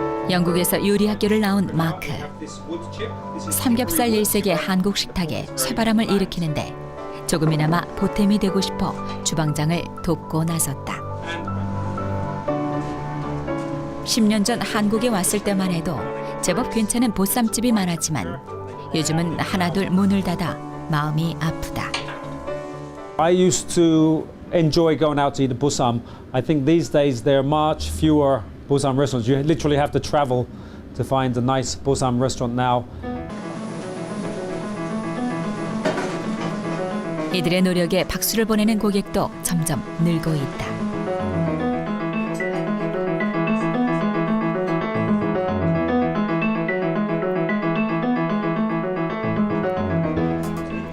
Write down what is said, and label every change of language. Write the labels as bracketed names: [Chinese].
[Korean] 영국에서 요리 학교를 나온 마크. 삼겹살 1세계 한국 식탁에 쇠바람을 일으키는데 조금이나마 보탬이 되고 싶어 주방장을 돕고 나섰다. 10년 전 한국에 왔을 때만 해도 제법 괜찮은 보쌈집이 많았지만 요즘은 하나둘 문을 닫아 마음이 아프다. [English] I used to enjoy going out to eat a bossam. I think these days there are much fewer bossam restaurants. You literally have to travel to find a nice bossam restaurant now. [Korean] 이들의 노력에 박수를 보내는 고객도 점점 늘고 있다.